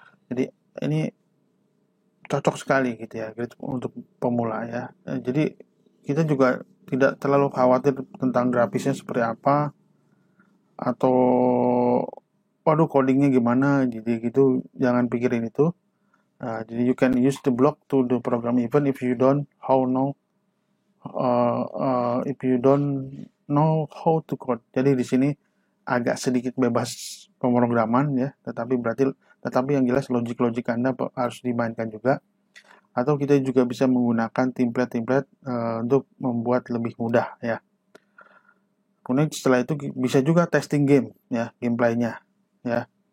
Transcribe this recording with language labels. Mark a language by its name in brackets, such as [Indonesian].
[Indonesian] Jadi ini cocok sekali gitu ya untuk pemula ya. Jadi kita juga tidak terlalu khawatir tentang grafisnya seperti apa atau waduh codingnya gimana, jadi gitu jangan pikirin itu. [English] Jadi you can use the block to the program even if you don't know how to code. [Indonesian] Jadi di sini agak sedikit bebas pemrograman ya, tetapi yang jelas logik Anda harus dimainkan juga. Atau kita juga bisa menggunakan template untuk membuat lebih mudah ya. Kemudian setelah itu bisa juga testing game ya, gameplaynya ya.